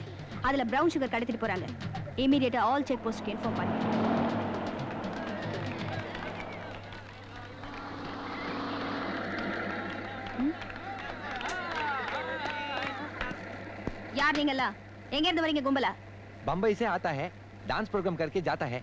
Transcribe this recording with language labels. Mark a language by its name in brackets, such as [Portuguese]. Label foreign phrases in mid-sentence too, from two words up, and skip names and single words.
[Tamil] அதுல [English] brown sugar [Tamil] கடத்திட்டு போறாங்க. இமீடியட்டா [English] all check postக்கு [Tamil] இன்ஃபார்ம் பண்ணுங்க. யார் நீங்களா? எங்க இருந்து வரீங்க கும்பலா? [Hindi] बम्बई से आता है, डांस प्रोग्राम करके जाता है।